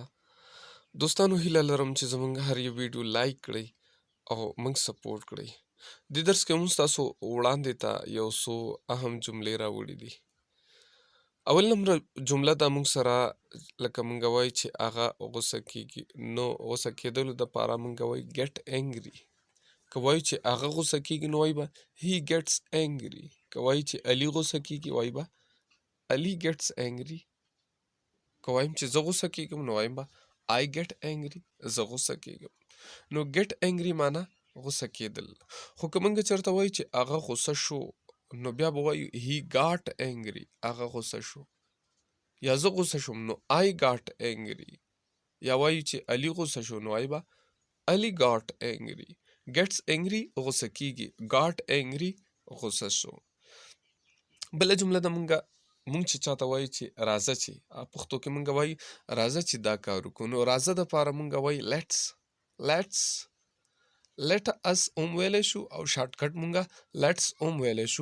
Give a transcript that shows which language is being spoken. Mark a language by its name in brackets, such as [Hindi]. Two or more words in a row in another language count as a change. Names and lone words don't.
[Pashto] دوستانو هیله لرم چې زموږ هر یو ویډیو لایک کړئ او موږ سپورټ کړئ. دې درس کې موږ تاسو وړاندې ته یو څو اهم جملې راوړي دي. اول نمبر جمله دا موږ سره لکه موږ وایي چې هغه غوسه کیږي، نو غوسه کېدلو دپاره موږ وایي [English] get angry. [Pashto] که وایو چې هغه غوسه کیږي نو وایي به [English] he gets angry. [Pashto] که وایي چې علي غوسه کیږي وایي به [English] Ali gets angry. [Pashto] که وایم چې زه غوسه کیږم نو وایم به [English] I get angry. [Pashto] زه غوسه کیږم. نو [English] get angry [Pashto] معنا غوسه کیدل. خو که موږ چېرته وایو چې هغه غوسه شو نو بیا به وایو [English] he got angry. [Pashto] هغه غوسه شو. یا زه غوسه شوم نو [English] I got angry. [Pashto] یا وایو چې علي غوسه شو نو وایو به [English] Ali got angry. gets angry [Pashto] غوسه کیږي. [English] got angry [Pashto] غوسه شو. بله جمله ده مونږ چې چاته وایو چې راځه چې پښتو کې مونږ وایو راځه چې دا کار وکړو، نو راځه دپاره مونږ وایو لیټس. [English] let us [Pashto] هم ویلی شو او شارټکټ مونږه لیټس هم ویلی شو.